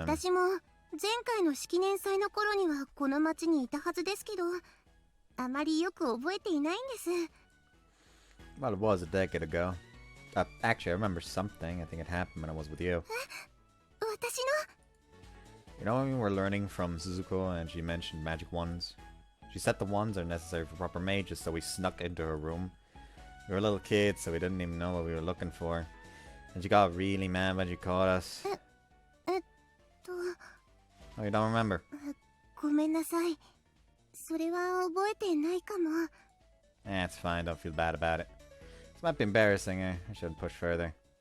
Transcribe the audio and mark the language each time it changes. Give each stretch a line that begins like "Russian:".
Japanese: 私も前回の式年祭の頃にはこの町にいたはずですけど、あまりよく覚えていないんです。
English: Well, it was a decade ago. Actually, I remember something. I think it happened when I was with you.
Japanese: 私
English: You know when we were learning from Suzuko and she mentioned magic wands? She said the wands are necessary for proper mages, so we snuck into her room. We were little kids, so we didn't even know what we were looking for. And she got really mad when she caught us.
Japanese: の
English: Oh, you don't remember?
Japanese: ごめんなさい。それは覚えてないかも。
English: Eh, it's fine. Don't feel bad about it. This might be embarrassing. I shouldn't push further.